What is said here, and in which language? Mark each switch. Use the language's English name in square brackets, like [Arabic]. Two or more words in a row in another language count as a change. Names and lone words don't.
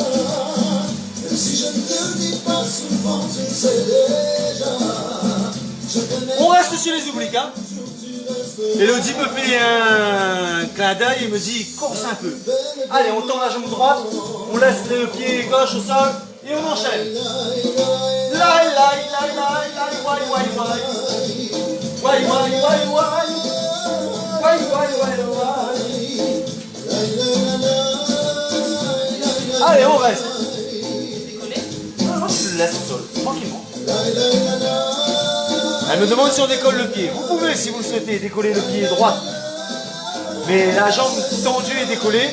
[French] Même si je ne te dis pas souvent, tu le sais déjà. Je connais. On reste sur les oublis. Hein. Elodie me fait un clin d'œil et me dit course un peu. Allez, on tend la jambe droite, on laisse le pied gauche au sol et on enchaîne. Lai, lai, lai, lai, lai, wai, wai, wai. Wai, wai, wai, wai. Wai, wai, wai, wai. Allez, on reste. Non, je le laisse au sol, tranquillement. Elle me demande si on décolle le pied. Vous pouvez, si vous le souhaitez, décoller le pied droit. Mais la jambe tendue est décollée.